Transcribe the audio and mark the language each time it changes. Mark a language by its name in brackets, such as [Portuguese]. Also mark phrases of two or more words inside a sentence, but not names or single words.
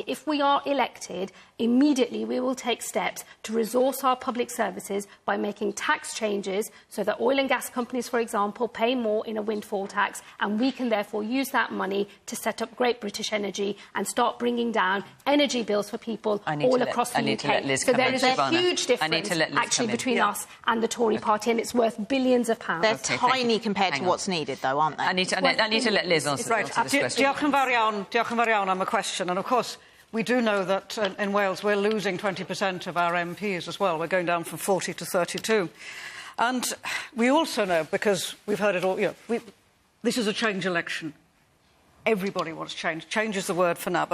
[English] If we are elected, immediately we will take steps to resource our public services by making tax changes so that oil and gas companies, for example, pay more in a windfall tax, and we can therefore use that money to set up Great British Energy and start bringing down energy bills for people all across the UK. So there is a huge difference actually between us and the Tory Party, and it's worth billions of pounds. They're tiny compared to what's needed, though, aren't they? I need to let Liz answer this question. [Welsh] Diolch yn fawr iawn am y question. [English] And of course, we do know that in Wales we're losing 20% of our MPs as well. We're going down from 40 to 32. And we also know, because we've heard it all, this is a change election. Everybody wants change. Change is the word for now.